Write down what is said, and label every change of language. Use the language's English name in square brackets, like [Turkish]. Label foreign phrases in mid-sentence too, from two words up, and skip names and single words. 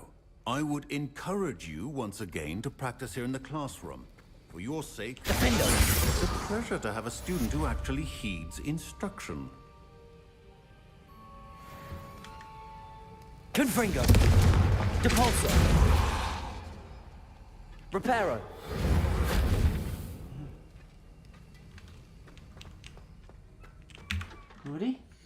[English] I would encourage you once again to practice here in the classroom. For your sake, Diffindo! It's a pleasure to have a student who actually heeds instruction. Confringo! Depulso! Reparo! Ready?